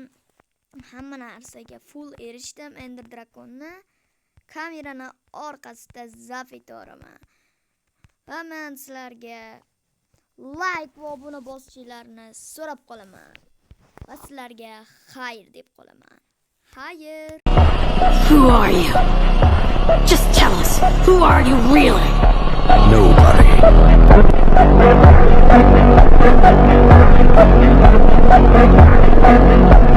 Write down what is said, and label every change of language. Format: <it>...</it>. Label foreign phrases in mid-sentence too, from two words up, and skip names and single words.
<uz>Hamma narsaga full erishdim. Ender Drakonni kamerani orqasida zaf etaman. Va men sizlarga like va obuna bosishlarini so'rab qolaman. Va sizlarga xayr deb qolaman. Xayr.</uz> <en>Who are you? Just tell us, who are you really? Nobody.</en>